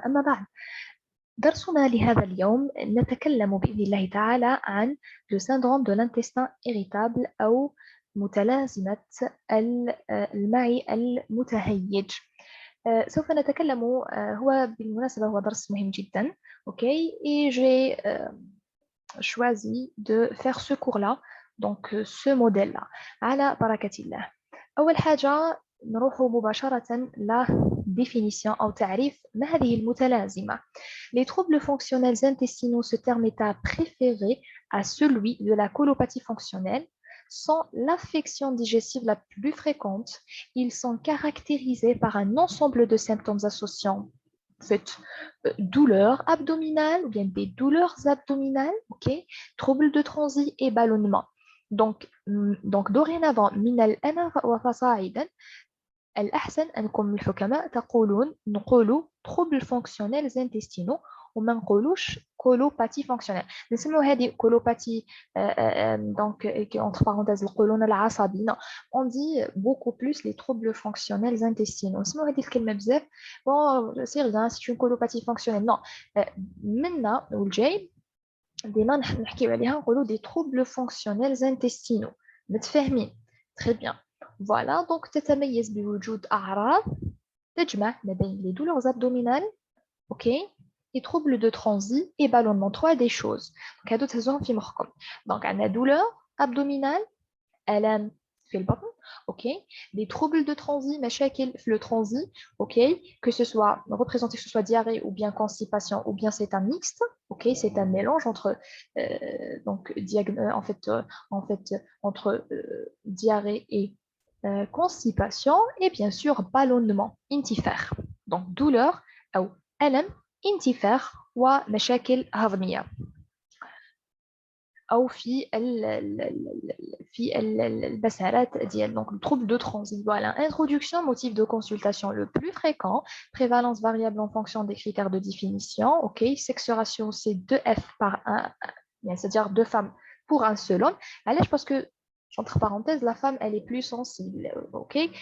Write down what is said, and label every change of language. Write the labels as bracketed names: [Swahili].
[Arabic] أما بعد، درسنا لهذا اليوم نتكلم بإذن الله تعالى عن [French] le syndrome de l'intestin irritable [Arabic] أو متلازمة المعي المتهيج. سوف نتكلم، هو بالمناسبة هو درس مهم جدا. [French] Okay, et j'ai choisi de faire ce cours-là, donc ce modèle-là [Arabic] على بركة الله. أول حاجة نروح مباشرة لا définition أو تعريف ما هذه المتلازمة. [French] Les troubles fonctionnels intestinaux, ce terme est à préférer à celui de la colopathie fonctionnelle. Sont l'affection digestive la plus fréquente. Ils sont caractérisés par un ensemble de symptômes associant fait, douleurs abdominales ou bien des douleurs abdominales, ok, troubles de transit et ballonnement. Donc dorénavant, [Arabic] من الآن وفصاعدا الأحسن أنكم الحكماء تقولون نقولوا troubles fonctionnels intestinaux وما نقولوش colopathie fonctionnelle. نسموا هذه colopathie [French] donc entre parenthèses [Arabic] القولون العصبي. [French] Non, on dit beaucoup plus les troubles fonctionnels intestinaux. [Arabic] نسموا هذه الكلمة بزاف. [French] Bon, c'est rien, c'est une colopathie fonctionnelle. [Arabic] Non, منا والجاي ديما نحكيو عليها نقولوا [French] des troubles fonctionnels intestinaux. [Arabic] متفاهمين؟ [French] Très bien. Voilà, donc [Arabic] تتميز بوجود أعراض تجمع ما بين [French] les douleurs abdominales, ok, les troubles de transit et ballonnement. Trois des choses. [Arabic] Donc هادو تهزوهم في مخكم. [French] Donc عندنا douleur abdominale, [Arabic] ألم في البطن, [French] ok, des troubles de transit, [Arabic] مشاكل في [French] le transit, ok, que ce soit représenté que ce soit diarrhée ou bien constipation ou bien c'est un mixte, ok, c'est un mélange entre donc en fait entre diarrhée et constipation et bien sûr ballonnement انتفاخ. [Arabic] Donc douleur أو ألم انتفاخ ومشاكل هضمية أو في البسارات ديال [French] donc le trouble de transit. Voilà, introduction, motif de consultation le plus fréquent, prévalence variable en fonction des critères de définition, ok, sexe ratio c'est 2F par 1, c'est-à-dire 2 femmes pour un seul homme. Alors, parce que entre parenthèses, la femme, elle est plus sensible, ok?